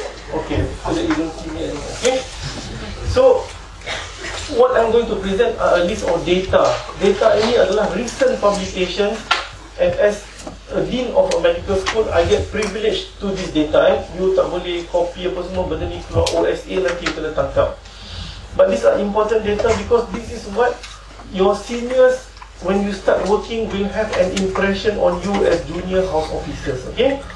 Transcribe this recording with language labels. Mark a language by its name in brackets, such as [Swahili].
[English] Okay, so that you don't see me anymore. Okay, so what I'm going to present are a list of data. [Malay] Data ini adalah [English] recent publications. And as a dean of a medical school, I get privileged to this data. [Malay] You tak boleh copy apa semua, benda ni keluar OSA nanti you kena tangkap. [English] But these are important data because this is what your seniors, when you start working, will have an impression on you as junior house officers. Okay?